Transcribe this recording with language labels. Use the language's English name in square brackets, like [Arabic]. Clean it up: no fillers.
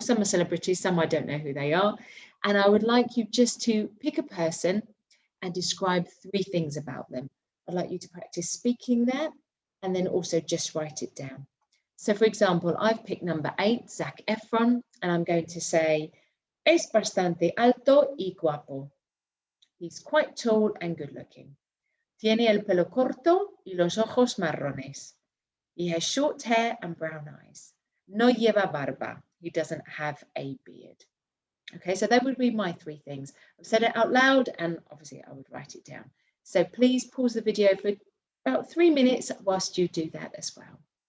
[English] Some are celebrities, some I don't know who they are. And I would like you just to pick a person and describe 3 things about them. I'd like you to practice speaking that and then also just write it down. So for example, I've picked number 8, Zac Efron, and I'm going to say, [Spanish] es bastante alto y guapo. [English] He's quite tall and good looking. [Spanish] Tiene el pelo corto y los ojos marrones. [English] He has short hair and brown eyes. [Spanish] No lleva barba. [English] He doesn't have a beard. Okay, so that would be my 3 things. I've said it out loud and obviously I would write it down. So please pause the video for about 3 minutes whilst you do that as well.